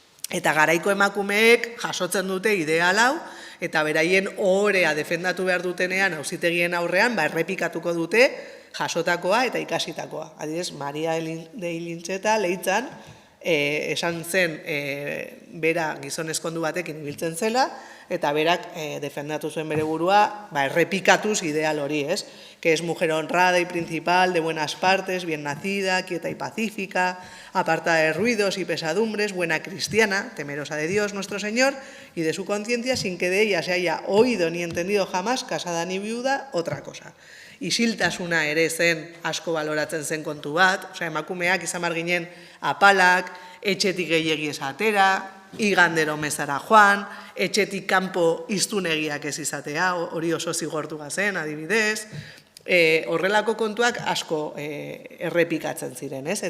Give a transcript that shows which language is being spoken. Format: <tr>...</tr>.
<eu>Eta garaiko emakumeek jasotzen dute ideal hau, eta beraien ohorea defendatu behar dutenean auzitegien aurrean, errepikatuko dute jasotakoa eta ikasitakoa. Adibidez, Maria de Ilintxeta Leitzan, esan zen bera gizonezkondu batekin ibiltzen zela, eta berak defendatu zuen bere burua, errepikatuz ideal hori, ez?</eu> <es>Que es mujer honrada y principal, de buenas partes, bien nacida, quieta y pacífica, apartada de ruidos y pesadumbres, buena cristiana, temerosa de Dios nuestro Señor y de su conciencia, sin que de ella se haya oído ni entendido jamás, casada ni viuda, otra cosa.</es> <eu>Isiltasuna ere zen asko baloratzen zen kontu bat, emakumeak izan behar ginen apalak, etxetik gehiegi esatera, igandero mezara joan, etxetik kanpo iztunegiak ez izatea, hori oso zigortu zen, adibidez, horrelako kontuak asko errepikatzen ziren, ez?</eu>